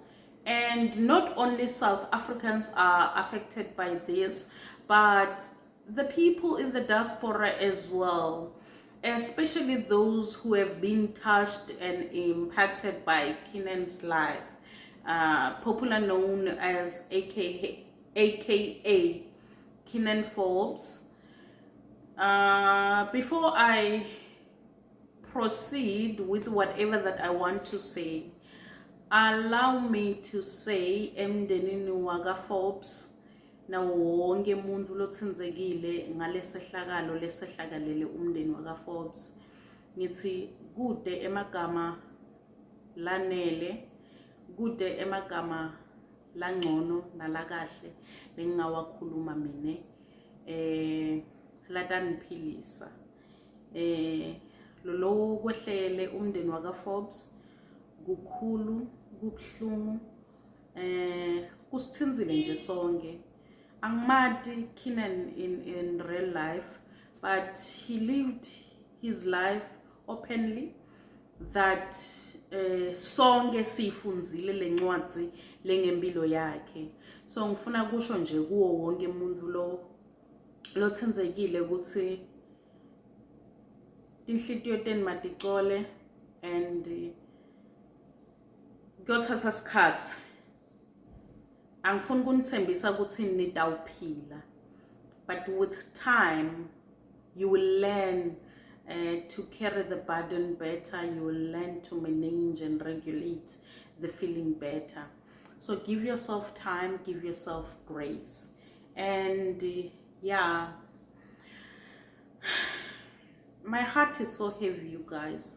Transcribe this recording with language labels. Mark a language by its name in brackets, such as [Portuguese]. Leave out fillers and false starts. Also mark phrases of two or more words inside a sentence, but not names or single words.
[English] And not only South Africans are affected by this, but the people in the diaspora as well, especially those who have been touched and impacted by Kiernan's life, popular known as aka Kiernan Forbes. Before I proceed with whatever that I want to say, allow me to say [Swati] emndenini waka Forbes nawo wonke umuntu lothinzekile ngalesehlakalo lesehlakalele umndeni waka Forbes, ngithi kude emagama lanele, kude emagama langcono nalakahle lengingawakhuluma mine lataniphilisa. Lolo kwehlele umndeni waka Forbes kukhulu, kubuhlungu, kusithinzile nje sonke. Angimati [English] Kiernan in real life, but he lived his life openly, that [Swati] sonke sifunzile lencwadzi lengempilo yakhe. So ngifuna kusho nje kuwo wonke umuntu lothinzekile ukuthi inhlitiyo teni maticole and kuyothatha isikhathi. Angifuni kunithembisa ukuthi nitawuphila, [English] but with time you will learn to carry the burden better, you will learn to manage and regulate the feeling better. So give yourself time, give yourself grace. And yeah, my heart is so heavy, you guys.